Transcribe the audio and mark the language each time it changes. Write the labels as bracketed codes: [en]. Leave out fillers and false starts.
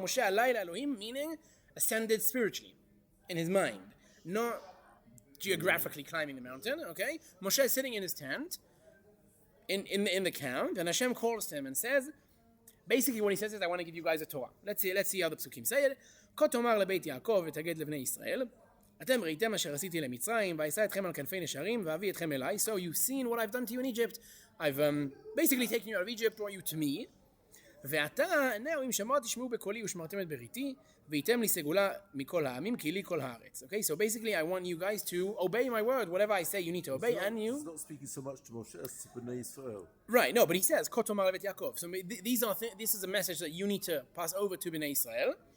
[he] Moshe alayla Elohim, [en] meaning ascended spiritually, in his mind, not geographically climbing the mountain. Okay? Moshe is sitting in his tent, in the camp, and Hashem calls to him and says, basically what he says is, I want to give you guys a Torah. Let's see how the Psukim say it. [he] כה תאמר לבית יעקב ותגד לבני ישראל, אתם ראיתם אשר עשיתי למצרים, ואשא אתכם על כנפי נשרים, ואביא אתכם אליי. [en] So you've seen what I've done to you in Egypt. I've basically taken you out of Egypt, brought you to me. [he] ועתה, [en] now [he] אם שמוע תשמעו בקולי ושמרתם את בריתי, והייתם לי סגולה מכל העמים, כי לי כל הארץ. [en] Okay, so basically I want you guys to obey my word. Whatever I say, you need to obey, and you... He's not speaking so much to Moshe as to Bnei Yisrael. Right, no, but he says, [he] כה תאמר לבית יעקב. [en] So this is a message that you need to pass over to Bnei Yisrael.